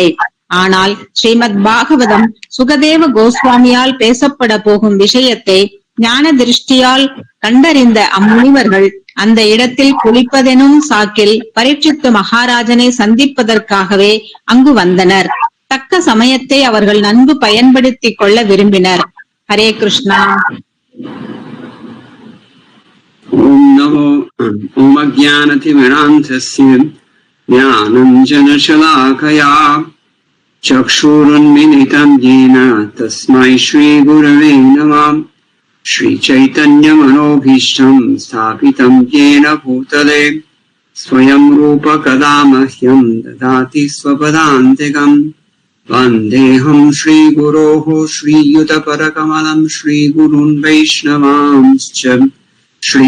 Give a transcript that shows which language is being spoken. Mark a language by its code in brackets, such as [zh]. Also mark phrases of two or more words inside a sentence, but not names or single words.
[ta] ஆனால் ஸ்ரீமத் பாகவதம் சுகதேவ கோஸ்வாமியால் பேசப்பட போகும் விஷயத்தை ஞான திருஷ்டியால் கண்டறிந்த அம்முனிவர்கள் அந்த இடத்தில் குளிப்பதெனும் சாக்கில் பரீட்சித்து மகாராஜனை சந்திப்பதற்காகவே அங்கு வந்தனர். தக்க சமயத்தை அவர்கள் நன்கு பயன்படுத்திக் கொள்ள விரும்பினர். ஹரே கிருஷ்ணா. [sa] Om Namo Om Ajnanatimrantasya Jnananjana Shalakaya Chakshurunmilitam Yena Tasmai Shri Gurave Namah Shri Chaitanya Manobhishtam Sthapitam Yena Bhutale Swayam Rupa Kadamahyam Dadati Swapadantikam Vandeham Shri Guroho Shri Yuta Parakamalam Shri Gurun Vaishnavamscha Shri